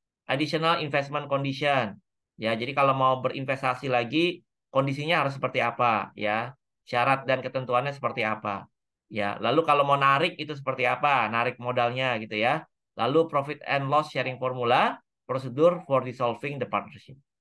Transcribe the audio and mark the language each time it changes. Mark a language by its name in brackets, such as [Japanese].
[English] Additional investment condition. [Indonesian] Ya, jadi kalau mau berinvestasi lagi, kondisinya harus seperti apa ya. Syarat dan ketentuannya seperti apa. Ya, lalu kalau mau narik itu seperti apa? Narik modalnya gitu ya. [English] Lalu profit and loss sharing formula, prosedur for dissolving the partnership.